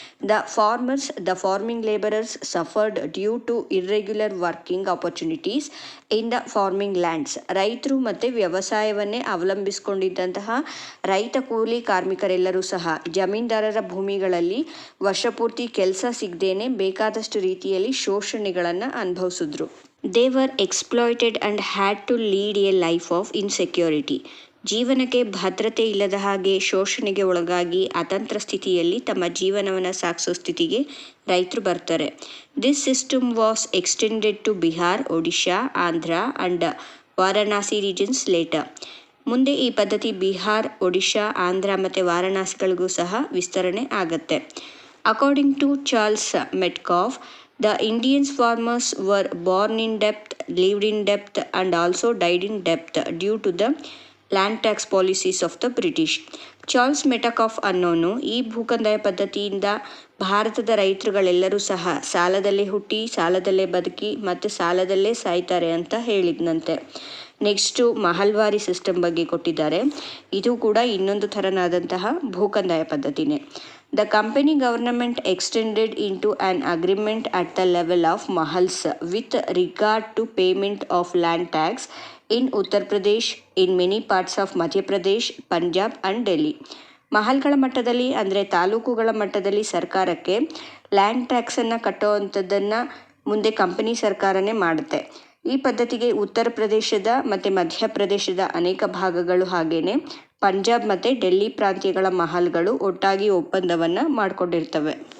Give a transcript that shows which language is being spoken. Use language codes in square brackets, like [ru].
[en] The farmers, the farming labourers suffered due to irregular working opportunities in the farming lands. [kn] ರೈತರು ಮತ್ತು ವ್ಯವಸಾಯವನ್ನೇ ಅವಲಂಬಿಸಿಕೊಂಡಿದ್ದಂತಹ ರೈತ ಕೂಲಿ ಕಾರ್ಮಿಕರೆಲ್ಲರೂ ಸಹ ಜಮೀನ್ದಾರರ ಭೂಮಿಗಳಲ್ಲಿ ವರ್ಷಪೂರ್ತಿ ಕೆಲಸ ಸಿಗದೇನೆ ಬೇಕಾದಷ್ಟು ರೀತಿಯಲ್ಲಿ ಶೋಷಣೆಗಳನ್ನು ಅನುಭವಿಸಿದ್ರು. [en] They were exploited and had to lead a life of insecurity. [kn] ಜೀವನಕ್ಕೆ ಭದ್ರತೆ ಇಲ್ಲದ ಹಾಗೆ ಶೋಷಣೆಗೆ ಒಳಗಾಗಿ ಅತಂತ್ರ ಸ್ಥಿತಿಯಲ್ಲಿ ತಮ್ಮ ಜೀವನವನ್ನು ಸಾಗಿಸೋ ಸ್ಥಿತಿಗೆ ರೈತರು ಬರ್ತಾರೆ. [en] This system was extended to Bihar, Odisha, Andhra and Varanasi regions later. [kn] ಮುಂದೆ ಈ ಪದ್ಧತಿ ಬಿಹಾರ್, ಒಡಿಶಾ, ಆಂಧ್ರ ಮತ್ತು ವಾರಣಾಸಿಗಳಿಗೂ ಸಹ ವಿಸ್ತರಣೆ ಆಗುತ್ತೆ. [en] According to Charles Metcalfe, the Indian farmers were born in debt, lived in debt and also died in debt due to the land tax policies of the British. [kn] Charles ಮೆಟಕಾಫ್ ಅನ್ನೋನು ಈ ಭೂಕಂದಾಯ ಪದ್ಧತಿಯಿಂದ ಭಾರತದ ರೈತರುಗಳೆಲ್ಲರೂ ಸಹ ಸಾಲದಲ್ಲೇ ಹುಟ್ಟಿ ಸಾಲದಲ್ಲೇ ಬದುಕಿ ಮತ್ತು ಸಾಲದಲ್ಲೇ ಸಾಯ್ತಾರೆ ಅಂತ ಹೇಳಿದ್ನಂತೆ. ನೆಕ್ಸ್ಟು ಮಹಲ್ವಾರಿ ಸಿಸ್ಟಮ್ ಬಗ್ಗೆ ಕೊಟ್ಟಿದ್ದಾರೆ. ಇದು ಕೂಡ ಇನ್ನೊಂದು ಥರನಾದಂತಹ ಭೂಕಂದಾಯ ಪದ್ಧತಿನೇ. [en] The company government extended into an agreement at the level of mahals with regard to payment of land tax in Uttar Pradesh, in many parts of Madhya Pradesh, Punjab and Delhi. [kn] ಮಹಲ್ಗಳ ಮಟ್ಟದಲ್ಲಿ ಅಂದರೆ ತಾಲೂಕುಗಳ ಮಟ್ಟದಲ್ಲಿ ಸರ್ಕಾರಕ್ಕೆ land ಟ್ಯಾಕ್ಸನ್ನು ಕಟ್ಟುವಂಥದ್ದನ್ನು ಮುಂದೆ company ಸರ್ಕಾರನೇ ಮಾಡುತ್ತೆ. ಈ ಪದ್ಧತಿಗೆ ಉತ್ತರ ಪ್ರದೇಶದ ಮತ್ತು ಮಧ್ಯಪ್ರದೇಶದ ಅನೇಕ ಭಾಗಗಳು ಹಾಗೇನೆ ಪಂಜಾಬ್ ಮತ್ತು ಡೆಲ್ಲಿ ಪ್ರಾಂತ್ಯಗಳ ಮಹಲ್ಗಳು ಒಟ್ಟಾಗಿ ಒಪ್ಪಂದವನ್ನು ಮಾಡಿಕೊಂಡಿರ್ತವೆ.